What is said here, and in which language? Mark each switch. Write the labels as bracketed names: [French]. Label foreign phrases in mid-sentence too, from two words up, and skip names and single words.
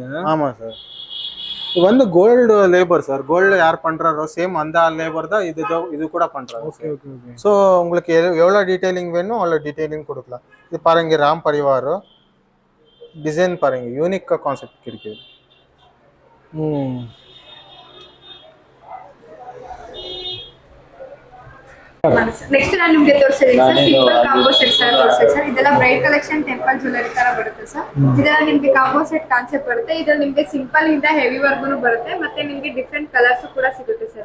[Tamil] ஆமாம் சார். இது வந்து [English] gold labour [Tamil] சார். கோல்டு யார் பண்ணுறாரோ சேம் அந்த லேபர் தான் இது கூட பண்ணுறாங்க. [English] okay okay okay. [Tamil] ஸோ உங்களுக்கு எவ்வளோ டீட்டெயிலிங் வேணும் அவ்வளோ டீட்டெயிலிங் கொடுக்கலாம். இது பாருங்க ராம் பரிவார் டிசைன் பாருங்க, யூனிக்காக கான்செப்ட் இருக்குது. [Kannada] ನೆಕ್ಸ್ಟ್ ನಾನು ನಿಮಗೆ ತೋರಿಸ್ತೀನಿ ಸರ್ [English] simple combo set [Kannada] ತರ ತೋರಿಸ್ತೀನಿ ಸರ್. ಇದೆಲ್ಲ [English] bright collection temple jewellery [Kannada] ತರ ಬರುತ್ತೆ ಸರ್. ಇದೆಲ್ಲ ನಿಮಗೆ [English] combo set concept [Kannada] ಬರುತ್ತೆ. ಇದ್ರಲ್ಲಿ ನಿಮಗೆ ಸಿಂಪಲ್ ಇಂದ [English] heavy work [Kannada] ಬರುತ್ತೆ, ಮತ್ತೆ ನಿಮಗೆ [English] different colours [Kannada] ಕೂಡ ಸಿಗುತ್ತೆ ಸರ್.